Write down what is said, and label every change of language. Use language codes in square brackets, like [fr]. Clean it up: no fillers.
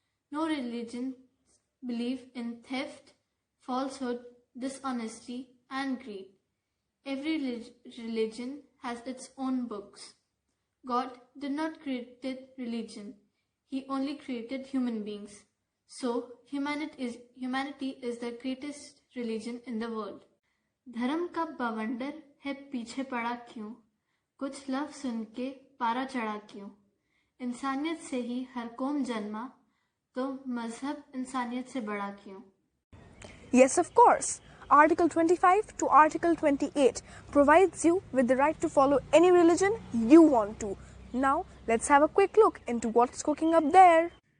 [en] No religion believes in theft, falsehood, dishonesty, and greed. Every religion has its own books. God did not create religion. He only created human beings. So, humanity is the greatest religion in the world. [hi] धर्म का बवंडर है पीछे पड़ा क्यों? कुछ लफ्ज़ सुन के पारा चढ़ा क्यों? इंसानियत से ही हर कौम जन्मा, तो मजहब इंसानियत से बड़ा क्यों? [en] Yes, of course. Article 25 to Article 28 provides you with the right to follow any religion you want to. Now, let's have a quick look into what's cooking up there.